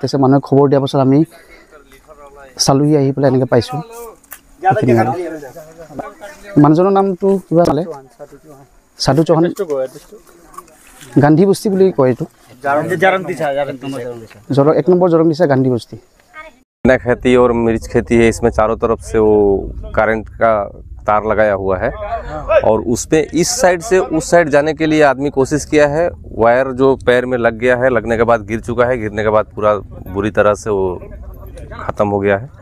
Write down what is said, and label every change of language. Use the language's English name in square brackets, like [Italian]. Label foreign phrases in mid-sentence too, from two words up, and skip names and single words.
[Assamese] তাৰপিছত মানুহে খবৰ দিয়াৰ পাছত আমি চালোহি, আহি পেলাই এনেকৈ পাইছোঁ। মানুহজনৰ নামটো কিবা ক'লে, সাধু চৌহান, গান্ধী বস্তি বুলি কয়। এইটো 1 নম্বৰ জৰংদিছা গান্ধী বস্তি। [Hindi] खेती और मिर्च खेती है, इसमें चारों तरफ से वो करंट का तार लगाया हुआ है और उसमें इस साइड से उस साइड जाने के लिए आदमी कोशिश किया है। वायर जो पैर में लग गया है, लगने के बाद गिर चुका है, गिरने के बाद पूरा बुरी तरह से वो ख़त्म हो गया है।